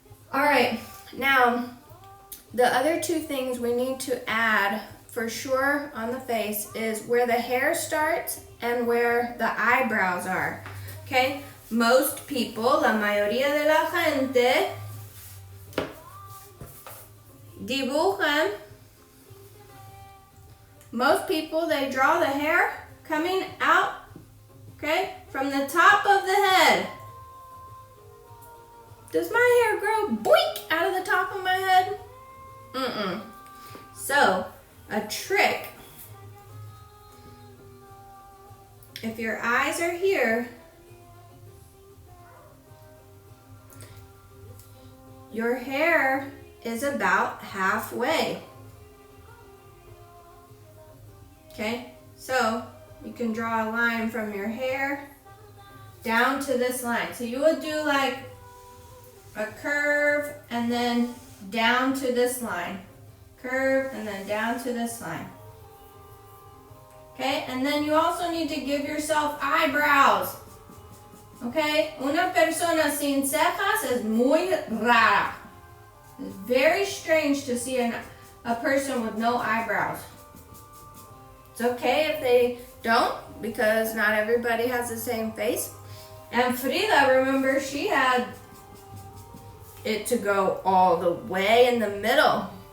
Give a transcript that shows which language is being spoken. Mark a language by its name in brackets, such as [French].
[English] All right, now the other 2 things we need to add for sure on the face is where the hair starts and where the eyebrows are. Okay? Most people, [Spanish] la mayoría de la gente, dibujan. [English] Most people, they draw the hair coming out, okay, from the top of the head. Does my hair grow boink out of the top of my head? Mm-mm. So, a trick, if your eyes are here, your hair is about halfway. Okay, so you can draw a line from your hair down to this line. So you would do like a curve and then down to this line. Curve and then down to this line. Okay, and then you also need to give yourself eyebrows. [Spanish] Okay, una persona sin cejas es muy rara. [English] It's very strange to see a person with no eyebrows. It's okay if they don't, because not everybody has the same face. And Frida, remember, she had it to go all the way in the middle.